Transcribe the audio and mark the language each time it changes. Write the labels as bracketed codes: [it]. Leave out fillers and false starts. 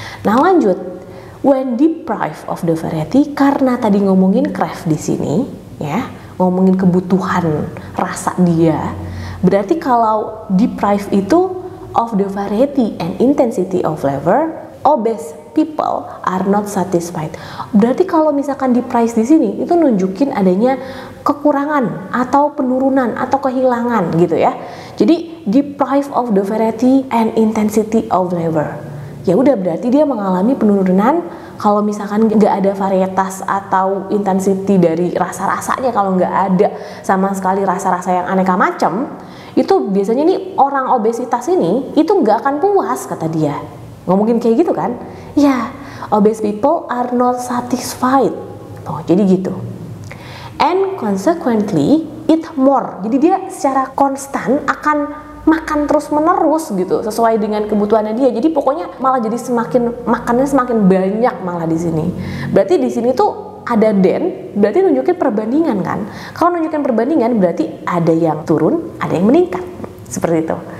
[id] Nah, lanjut. [en] When deprived of the variety, [id] karena tadi ngomongin crave di sini, ya, ngomongin kebutuhan rasa dia, berarti kalau deprived itu [en] of the variety and intensity of flavor, obese people are not satisfied. [id] Berarti kalau misalkan deprived di sini, itu nunjukin adanya kekurangan atau penurunan atau kehilangan gitu ya. Jadi [en] deprived of the variety and intensity of flavor. [id] Ya udah, berarti dia mengalami penurunan kalau misalkan nggak ada varietas atau intensity dari rasa-rasanya, kalau nggak ada sama sekali rasa-rasa yang aneka macam, itu biasanya nih orang obesitas ini itu nggak akan puas kata dia. Ngomongin kayak gitu kan? [en] Ya, obese people are not satisfied. [id] Oh, jadi gitu. [en] And consequently eat more. [id] Jadi dia secara konstan akan makan terus menerus gitu sesuai dengan kebutuhannya dia. Jadi pokoknya malah jadi makannya semakin banyak malah di sini. Berarti di sini tuh ada berarti nunjukin perbandingan kan. Kalau nunjukin perbandingan berarti ada yang turun, ada yang meningkat. Seperti itu.